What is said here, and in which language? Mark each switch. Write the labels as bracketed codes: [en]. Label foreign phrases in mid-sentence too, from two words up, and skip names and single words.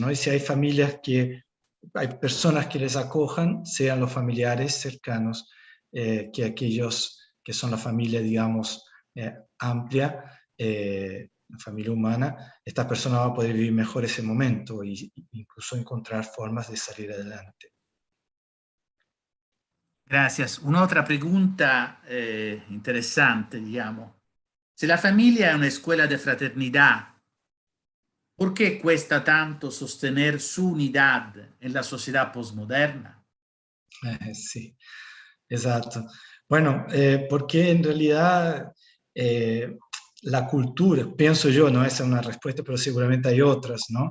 [es] Y si hay familias hay personas que les acojan, sean los familiares cercanos, que aquellos que son la familia, digamos, amplia, la familia humana, esta persona va a poder vivir mejor ese momento e incluso encontrar formas de salir adelante. Gracias. [it] Un'altra pregunta interessante, diciamo. Se la famiglia è una scuola di fraternità, perché [es] cuesta tanto sostener su unidad en la sociedad postmoderna? Sí, exacto. Bueno, porque en realidad la cultura, pienso yo, no esa es una respuesta, pero seguramente hay otras, ¿no?